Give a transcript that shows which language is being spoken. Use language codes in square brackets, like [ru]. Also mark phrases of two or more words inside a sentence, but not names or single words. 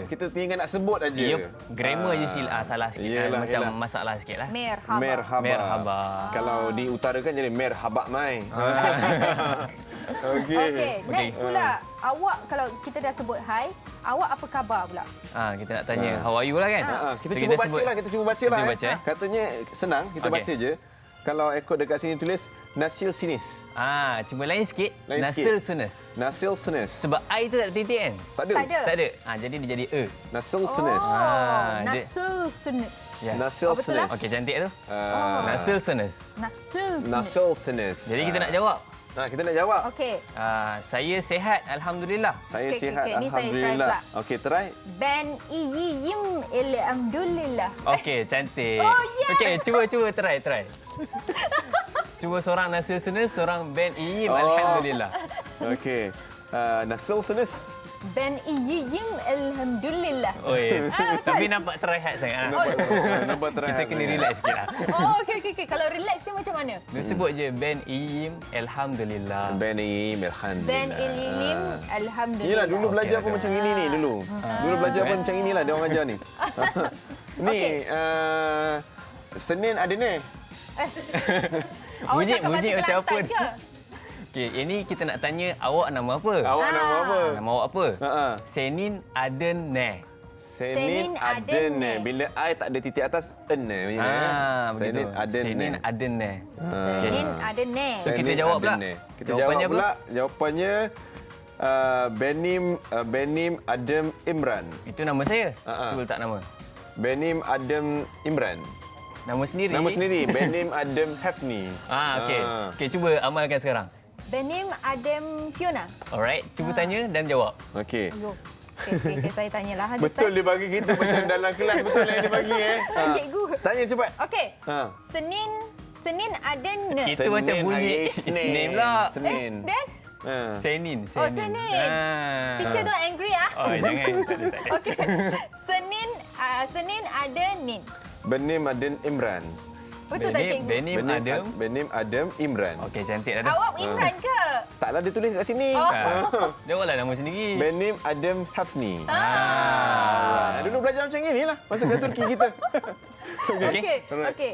[ms] Kita tinggal nak sebut aja. Yup, grammar je salah sikit. Yelah, Macam yelah. masalah sikit lah. Merhaba. Merhaba. Merhaba. Kalau diutarakan jadi merhaba mai. Okey. Okey, next pula. Awak kalau kita dah sebut hi, awak apa khabar pula? Kita nak tanya [en] how are you [ms] lah kan? Kita So, cuba baca lah, kita cuba baca lah. Kita baca, Katanya senang, kita Okey. baca je. Kalau ekor dekat sini tulis [tr] Nasil Sinis. [ms] Cuma lain sikit. Lain Nasil sikit. Senes. [tr] Nasil Sinis. [ms] Sebab I tu tak ada titik kan? Tak ada. Tak ada. Tak ada. Jadi dia jadi E. [tr] Nasil Sinis. [ms] dia- [tr] Nasil Sunis. [ms] Yes. Nasil betul lah. Sinis. Okey, cantik tu. [tr] Nasil Senes. Nasil Sunis. Nasil Sinis. [ms] Jadi kita nak jawab. Kita nak jawab. Okey. Saya sihat, Alhamdulillah. Saya Okey, sihat, okey, ni saya try alhamdulillah. pula. Okey, try. [tr] Ben iyiyim alhamdulillah. [ms] Okey, cantik. Oh, yes! Okey, cuba try. Cuba seorang [tr] Nasil Senes, [ms] seorang [tr] Ben Iyim, [ms] Oh. Alhamdulillah. [tr] Okey. Nasil Sinis. Ben iyiyim alhamdulillah. [ms] Oi, tapi nampak terrehat sangat. Nampak terang. Kita kena relax sikit lah. Okey. Kalau relax ni macam mana? Dia sebut je [tr] Ben Iyim, [ms] Alhamdulillah. [tr] Benim, alhamdulillah. Ben iyiyim alhamdulillah. [ms] Yelah, dulu belajar Okey, pun okey. macam ini ni dulu. Dulu belajar pun macam inilah dia orang ajar ni. Ni, Okey. [tr] Senin ada ni. [ms] Awak Bunyi cakap bahasa macam apa? Kelantan ke? Okey, ini kita nak tanya awak nama apa? Awak nama apa? Nama awak apa? Senin [tr] Aden Ne. Senin ada [ms] Aden ni. ni. Bila I tak ada titik atas, en ni. [tr] Senin ada ni. Senin Aden Ne. Senin ada ne. [ms] So, kita jawab pula. Kita Jawapannya jawab pula. Jawapannya [tr] Benim Adem Imran. [ms] Itu nama saya. Betul tak nama? [tr] Benim Adem Imran. [ms] Nama sendiri. Nama sendiri [tr] Benim Adem Hafni. [ms] Okey. Okey, cuba amalkan sekarang. [tr] Benim Adem Fiona. [ms] Alright, cuba tanya dan jawab. Okey. Yo. Okey, saya tanyalah. Betul dia bagi kita macam dalam kelas, betul yang dia bagi Cikgu. Tanya cepat. Okey. Ha. [tr] Senin ada ne. [ms] Itu macam bunyi Isnin pula. Senin. Dan Senin. Oh, Senin. [en] Teacher don't angry ah. [ms] Oh, jangan. Tak ada. [tr] Okey. Senin ada nin. Benim Adem Imran. [ms] Betul tak cikgu? [tr] Benim Adem Imran. [ms] Okey, cantik dah tu. Awak Imran ke? Taklah dia tulis kat sini. Jawablah nama sendiri. [tr] Benim Adem Hafni. [ms] Dulu belajar macam inilah masa kat Turki kita. Okey.